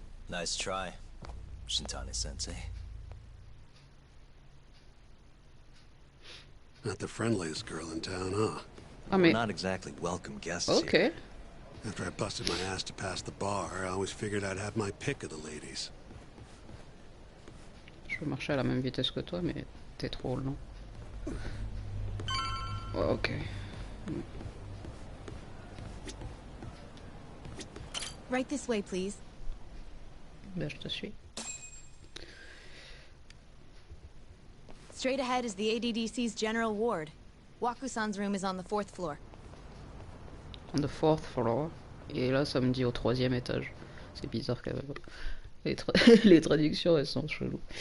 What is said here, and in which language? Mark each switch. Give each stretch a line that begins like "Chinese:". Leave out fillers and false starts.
English: Nice try, Shintani-sensei. Not the friendliest girl in town, huh?
French: Ah mais...
English: Not exactly welcome guests Ok. here. After I busted my ass to pass the bar, I always figured I'd have my pick of the ladies.
French: Je vais marcher à la même vitesse que toi, mais t'es trop lent. Oh, ok.
English: Right this way, please.
French: Ben, je te suis.
English: Straight ahead is the ADDC's general ward. Waku-san's room is on the 4th floor. On the 4th floor.
French: Et là, ça me dit au 3e étage. C'est bizarre quand même. Les traductions, elles sont cheloues.